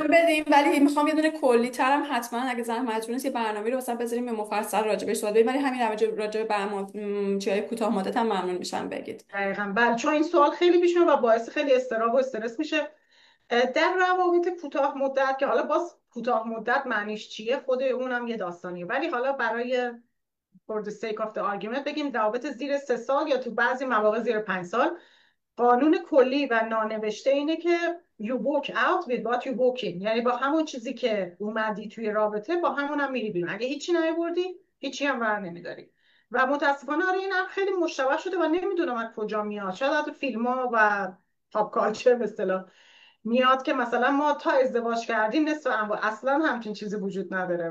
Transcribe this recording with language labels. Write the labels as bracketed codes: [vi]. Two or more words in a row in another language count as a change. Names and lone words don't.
[fa] بدیم، ولی میخوام یه دونه کلی ترم حتما اگه زحمت نیست یه برنامه رو مثلا بذاریم به مفصل راجع بهش صحبت بدیم، ولی همین راجع به چیزای کوتاه مدت هم ممنون میشم بگید. دقیقاً بله، چون این سوال خیلی پیش میاد و باعث خیلی اضطراب و استرس میشه. در روابط کوتاه مدت که حالا باز کوتاه مدت معنیش چیه خود اونم یه داستانیه، ولی حالا برای [en] for the sake of the argument [fa] بگیم روابط زیر 3 سال یا تو بعضی مواقع زیر 5 سال، قانون کلی و نانوشته اینه که [en] you walk out with what you walk in، [fa] یعنی با همون چیزی که اومدی توی رابطه با همون هم میری بیرون. اگه هیچی نیاوردی هیچی هم ور نمیداری. و متاسفانه آره این امر خیلی مشتبه شده و نمیدونم از کجا میاد، شاید از فیلم ها و [en] pop culture [fa] به اصطلاح میاد که مثلا ما تا ازدواج کردیم نصف اموال، اصلا همچین چیزی وجود نداره.